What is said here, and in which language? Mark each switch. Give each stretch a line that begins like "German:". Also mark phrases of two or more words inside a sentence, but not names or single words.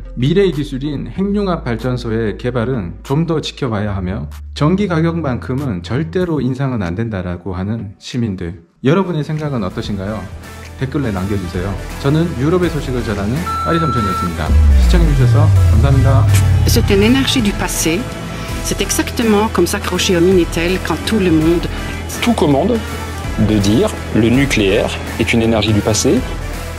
Korean: 미래의 기술인 핵융합 발전소의 개발은 좀 더 지켜봐야 하며 전기 가격만큼은 절대로 인상은 안 된다라고 하는 시민들. 여러분의 생각은 어떠신가요? 댓글에 남겨주세요. 저는 유럽의 소식을 전하는 파리삼촌이었습니다. 시청해주셔서 감사합니다.
French: C'est une énergie du passé. C'est exactement comme s'accrocher au Minitel quand tout le monde... Tout commande de dire le nucléaire est une énergie du passé